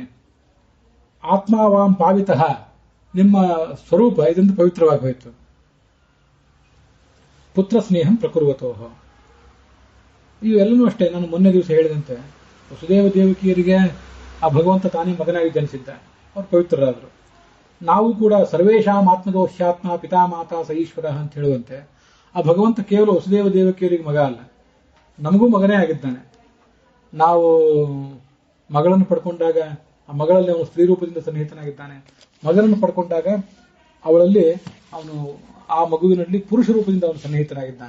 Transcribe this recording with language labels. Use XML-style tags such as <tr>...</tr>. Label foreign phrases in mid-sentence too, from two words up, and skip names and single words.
<sa>ಆತ್ಮಾವಾಂ ಪಾವಿತಃ,</sa> <kn>ನಿಮ್ಮ ಸ್ವರೂಪ ಇದರಿಂದ ಪವಿತ್ರವಾಗಿ ಹೋಯಿತು.</kn> <sa>ಪುತ್ರ ಸ್ನೇಹಂ ಪ್ರಕುರ್ವತೋಹ.</sa> <kn>ಇವೆಲ್ಲನೂ ಅಷ್ಟೇ. ನಾನು ಮೊನ್ನೆ ದಿವಸ ಹೇಳಿದಂತೆ ವಸುದೇವ ದೇವಕಿಯರಿಗೆ ಆ ಭಗವಂತ ತಾನೇ ಮಗನಾಗಿ ಜನಿಸಿದ್ದ, ಅವರು ಪವಿತ್ರರಾದರು. ನಾವು ಕೂಡ</kn> <sa>ಸರ್ವೇಶಾಂ ಆತ್ಮದೋಷ್ಯಾತ್ಮ ಪಿತಾ ಮಾತಾ ಸ ಈಶ್ವರ</sa> <kn>ಅಂತ ಹೇಳುವಂತೆ ಆ ಭಗವಂತ ಕೇವಲ ವಸುದೇವ ದೇವಕಿಯರಿಗೆ ಮಗ ಅಲ್ಲ, ನಮಗೂ ಮಗನೇ ಆಗಿದ್ದಾನೆ. ನಾವು ಮಗಳನ್ನು ಪಡ್ಕೊಂಡಾಗ ಆ ಮಗಳಲ್ಲಿ ಅವನು ಸ್ತ್ರೀ ರೂಪದಿಂದ ಸನ್ನಿಹಿತನಾಗಿದ್ದಾನೆ. ಮಗನನ್ನು ಪಡ್ಕೊಂಡಾಗ ಅವಳಲ್ಲಿ ಅವನು ಆ ಮಗುವಿನಲ್ಲಿ ಪುರುಷ ರೂಪದಿಂದ ಅವನು ಸನ್ನಿಹಿತನಾಗಿದ್ದಾನೆ.</kn>